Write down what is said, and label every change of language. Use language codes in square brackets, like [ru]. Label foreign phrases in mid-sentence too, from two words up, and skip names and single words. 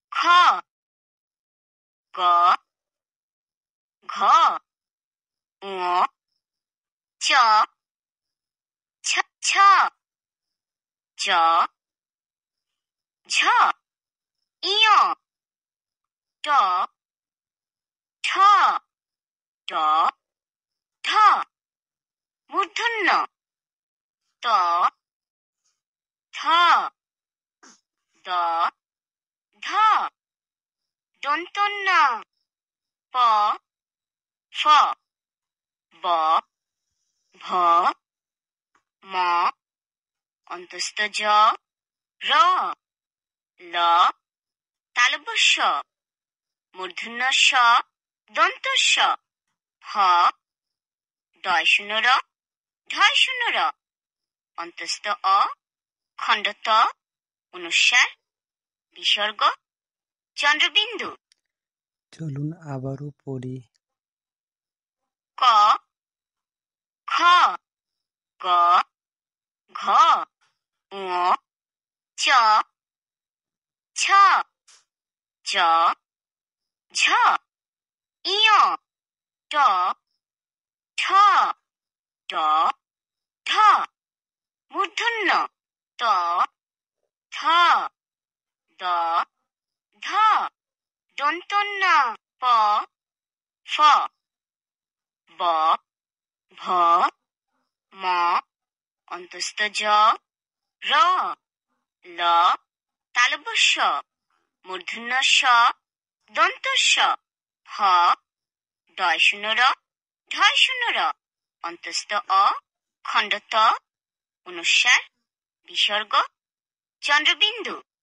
[bn] গ ঘ ঙ চ ছ ছ জ ঝ ইয় ট ঠ ড ঢ মূর্ধন্য ত থ দ ধ দন্তন্য প ফ ব ভ ম অন্তস্থ জ র ল তালব্য মূর্ধন্য স দন্ত স হ ডয় শূন্য র ঢয় শূন্য র অন্তস্থ অ খণ্ড ত অনুস্বার বিসর্গ চন্দ্রবিন্দু। চলুন আবারও পড়ি। ক খ গ ঘ ঙ চ ছ জ ঝ ইয় ট ঠ ড ঢ মূর্ধন্য ত থ দ ধ দন্তন্য প ফ ব ভ ম অন্তস্থ জ র ল তালব্য মূর্ধন্য স দন্ত স হ ডয় শূন্য র ঢয় শূন্য র অন্তস্থ অ খণ্ড ত অনুস্বার বিসর্গ চন্দ্রবিন্দু।